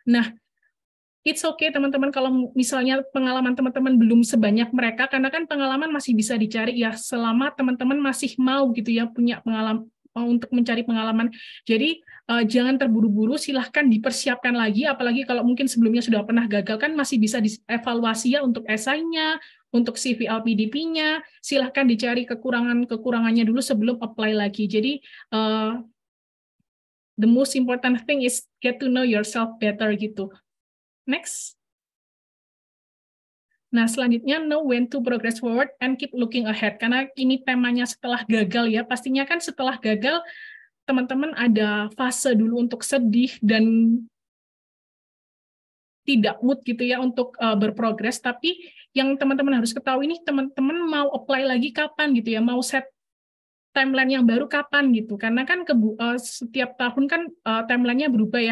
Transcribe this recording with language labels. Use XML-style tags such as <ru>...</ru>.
<id>Nah,</id> <en>it's okay</en> <id>teman-teman kalau misalnya pengalaman teman-teman belum sebanyak mereka, karena kan pengalaman masih bisa dicari ya selama teman-teman masih mau gitu ya punya pengalaman untuk mencari pengalaman. Jadi jangan terburu-buru, silahkan dipersiapkan lagi, apalagi kalau mungkin sebelumnya sudah pernah gagal kan masih bisa dievaluasi ya untuk esainya, untuk CV LPDP-nya, silahkan dicari kekurangannya dulu sebelum apply lagi.</id> <en>Jadi the most important thing is get to know yourself better gitu. Next.</en> <id>Nah, selanjutnya</id> <en>know when to progress forward and keep looking ahead.</en> <id>Karena ini temanya setelah gagal ya. Pastinya kan setelah gagal, teman-teman ada fase dulu untuk sedih dan tidak mood gitu ya untuk berprogres. Tapi yang teman-teman harus ketahui ini, teman-teman mau apply lagi kapan gitu ya, mau set timeline yang baru kapan gitu, karena kan setiap tahun kan timelinenya berubah ya.</id>